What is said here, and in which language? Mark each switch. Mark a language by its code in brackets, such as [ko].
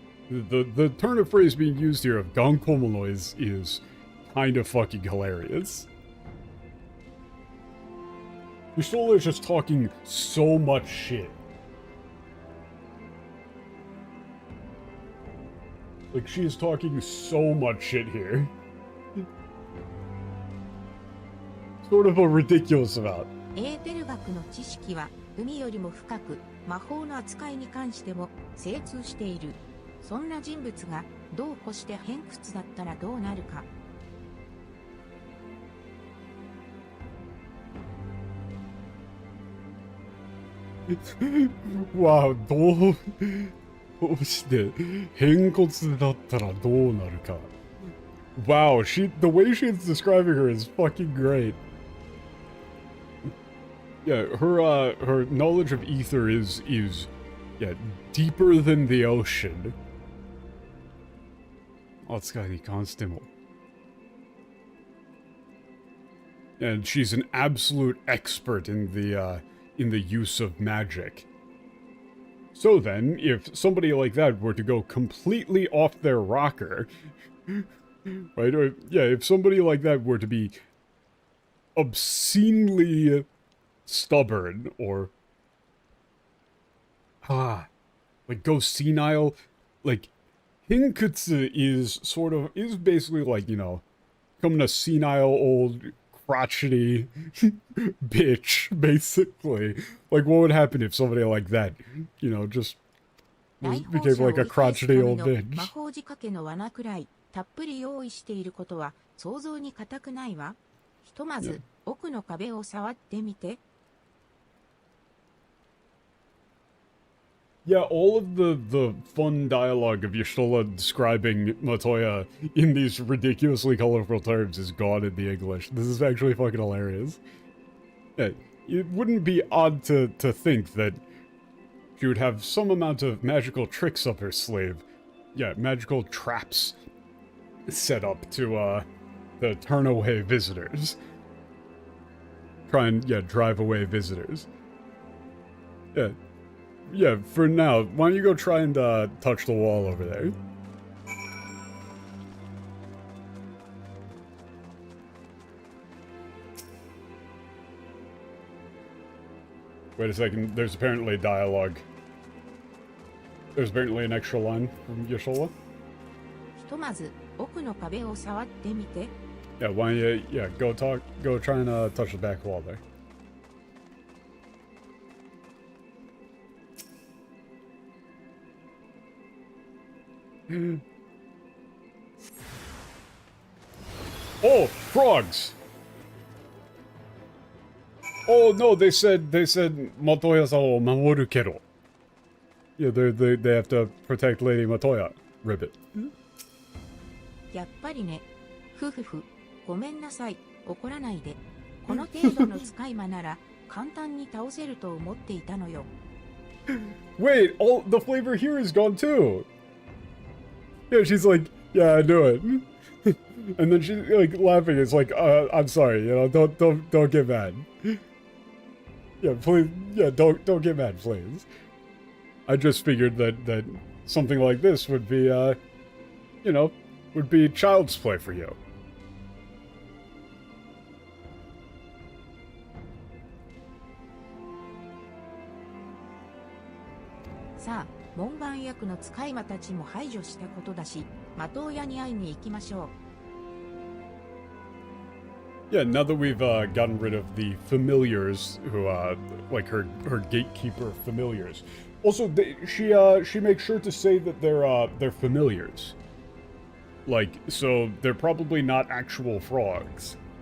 [en] The turn of phrase being used here of Gankomono is kind of fucking hilarious. Yusola is just talking so much shit. Like, she is talking so much shit here. Sort of a ridiculous amount. [ja] エーテル学の知識は海よりも深く、魔法の扱いに関しても精通している。そんな人物がどうこして偏屈だったらどうなるか。わあ、どうして偏屈だったらどうなるか。 [en] Wow, the way she's describing her is fucking great. Yeah, her knowledge of ether is yeah, deeper than the ocean. [ja] 扱いに関しても. [en] And she's an absolute expert in the use of magic. So then, if somebody like that were to go completely off their rocker, right? Or, yeah, if somebody like that were to be obscenely stubborn, or like go senile, like Hinkutsu is basically like, you know, becoming a senile old crotchety bitch, basically. Like, what would happen if somebody like that, you know, just became like a crotchety old bitch? [ja] 魔法仕掛けの罠くらいたっぷり用意していることは想像に難くないわ。ひとまず奥の壁を触ってみて。 [en] Yeah, all of the fun dialogue of Yushtola describing Matoya in these ridiculously colorful terms is gone in the English. This is actually fucking hilarious. Yeah, it wouldn't be odd to think that she would have some amount of magical tricks up her sleeve. Yeah, magical traps. set up to turn away visitors. Try and, yeah, drive away visitors. Yeah. Yeah, for now, why don't you go try and touch the wall over there? Wait a second, there's apparently dialogue. There's apparently an extra line from Yashola. [ja] ひとまず奥の壁を触ってみて。 [en] Yeah, why don't you, yeah, go try and touch the back wall there. Oh, frogs! Oh no, they said [ja] Matoya-san wo mamoru kero. [en] Yeah, they have to protect Lady Matoya. Ribbit. [ja] やっぱりね。ふふふ。ごめんなさい。怒らないで。この程度の使い魔なら簡単に倒せると思っていたのよ。 [en] Wait, all the flavor here is gone too. Yeah, she's like, yeah, I knew it. And then she's like laughing. It's like, I'm sorry, you know, don't get mad. Yeah, please, yeah, don't get mad, please. I just figured that something like this would be, you know, would be child's play for you. [ja] Sa, 門番役の使い魔たちも排除したことだし、的親に会いに行きましょう。 [en] Yeah, now that we've gotten rid of the familiars who, like her gatekeeper familiars. Also, she makes sure to say that they're familiars. Like, so they're probably not actual frogs.